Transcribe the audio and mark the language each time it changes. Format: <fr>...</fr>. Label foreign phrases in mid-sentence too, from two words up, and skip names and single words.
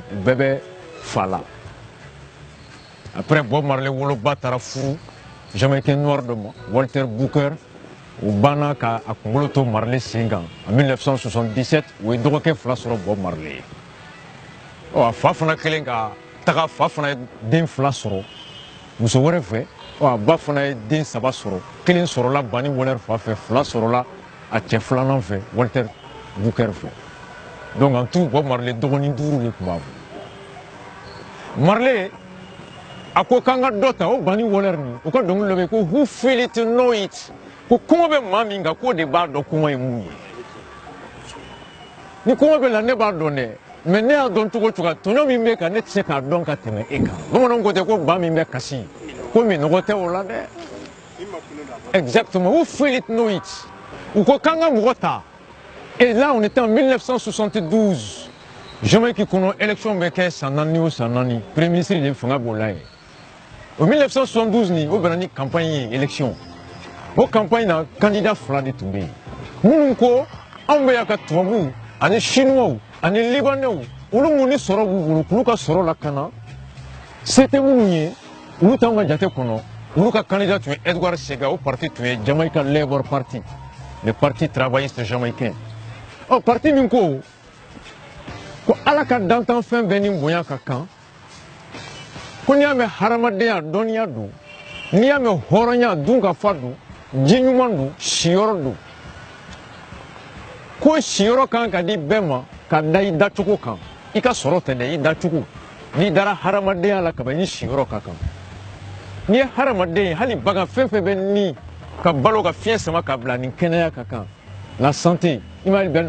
<bm>bɛɛ bɛ fa la après Bob Marley woloba taara furu Jamaïcain noir dɔ ma Walter Booker o banna ka a kunkolo to Marley sen kan en 1977 o ye dɔgɔkɛ fila sɔrɔ Bob Marley ɔ a fa fana kɛlen ka taga fa fana ye den fila sɔrɔ muso wɛrɛ fɛ ɔ a ba fana ye den saba sɔrɔ kelen sɔrɔla Bani Waller fa fɛ fila sɔrɔla a cɛ filanan fɛ Walter Booker fɛ</bm> <fr>donc en tout</fr> <bm>Bob Marley dɔgɔnin duuru de tun b'a bolo Marley a ko k'an ka dɔ ta o Bani Waller nin o ka dɔnkili dɔ bɛ yen ko</bm> <en>who feel it to know it</en> <bm>ko kɔngɔ bɛ maa min kan k'o de b'a dɔn kɔngɔ ye mun ye ni kɔngɔ bɛ la ne b'a dɔn dɛ mais ne y'a dɔn cogo cogo tɔɲɔ min bɛ kan ne tɛ se k'a dɔn ka tɛmɛ e kan bamananw ko ten ko ba min bɛ kasi ko minɔgɔ tɛ o la dɛ exactement who</bm> <en>feel it know it</en> <bm>u ko k'an ka mɔgɔ ta</bm> <fr>et là on était en 1972</fr> <bm>Jamaïque kɔnɔ élection bɛ kɛ san naani o san naani</bm> <fr>premier ministre</fr> <bm>de fanga b'o la ye o 1972 nin o bɛnna ni campagne ye élection o campagne na candidat fila de tun bɛ yen minnu ko anw bɛ yan ka tubabuw ani chinois ani libanais olu minnu ni sɔrɔ b'u bolo k'olu ka sɔrɔ lakana se tɛ minnu ye olu t'anw ka jate kɔnɔ olu ka candidat tun ye Edward Sega o parti tun ye Jamaica Labour Party</bm> <fr>le parti travailliste jamaïcain</fr> <bm>ɔ parti min ko ala ka dantan fɛn bɛɛ ni bonya ka kan ko n'i y'a mɛn hadamadenya dɔnniya don n'i y'a mɛn hɔrɔnya dun ka fa don ji ɲuman don siyɔrɔ don ko siyɔrɔ kan ka di bɛɛ ma ka da i dacogo kan i ka sɔrɔ tɛ dɛ i dacogo n'i dara hadamadenya la kaban i ni siyɔrɔ ka kan n'i ye hadamaden hali bagan fɛn fɛn bɛ ni ka balo ka fiɲɛ sama ka bila nin kɛnɛya ka kan la santé i m'a ye bɛɛ</bm>